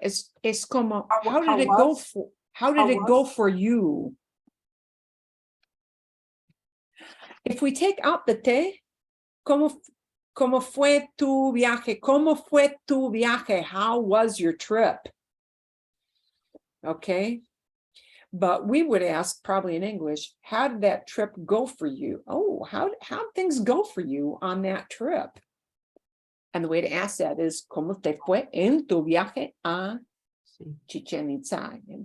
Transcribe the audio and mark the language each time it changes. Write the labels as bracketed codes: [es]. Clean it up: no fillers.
[es] Es como, [en] how did it go for you? If we take out the te, [es] ¿Cómo fue tu viaje? ¿Cómo fue tu viaje? [en] How was your trip? Okay. But we would ask probably in English, how did that trip go for you? Oh, how things go for you on that trip? And the way to ask that is, [es] ¿Cómo te fue en tu viaje a Chichén Itzá?